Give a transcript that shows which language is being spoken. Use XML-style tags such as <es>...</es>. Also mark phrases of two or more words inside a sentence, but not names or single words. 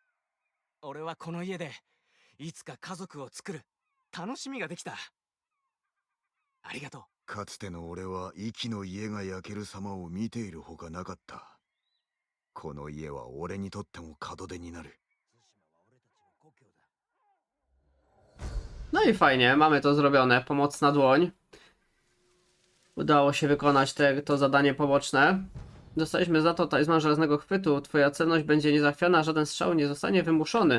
<ja>俺はこの家でいつか家族を作る楽しみができた。ありがとう。かつての俺は壱岐の家が焼ける様を見ているほかなかった。この家は俺にとっても門出になる。</ja> <pl>No i fajnie, mamy to zrobione. Pomocna dłoń. Udało się wykonać to zadanie poboczne. Dostaliśmy za to talizman żelaznego chwytu. Twoja celność będzie niezachwiana, żaden strzał nie zostanie wymuszony.</pl>